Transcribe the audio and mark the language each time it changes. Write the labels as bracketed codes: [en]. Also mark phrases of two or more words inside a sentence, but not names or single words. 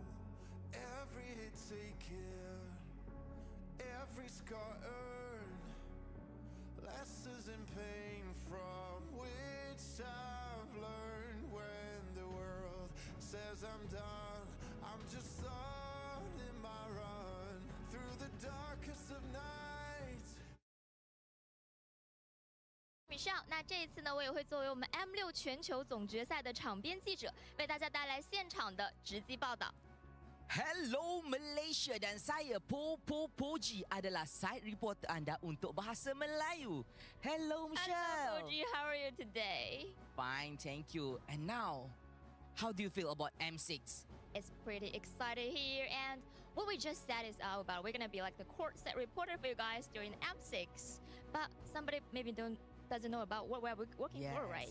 [en] Every hit taken, every scar earned, lessons in pain from which I've learned. When the world says I'm done, I'm just starting my run through the darkest of nights. [zh] 米少，那这一次呢，我也会作为我们 M6 全球总决赛的场边记者，为大家带来现场的直击报道。 [ms] Hello Malaysia dan saya Popo Poji adalah [en] side reporter [ms] anda untuk bahasa Melayu. [en] Hello Michelle. Hello, Fuji, how are you today? Fine, thank you. And now, how do you feel about M6? It's pretty excited here, and what we just said is all about. We're gonna be like the courtside reporter for you guys during M6. But somebody maybe doesn't know about what we're working for, right?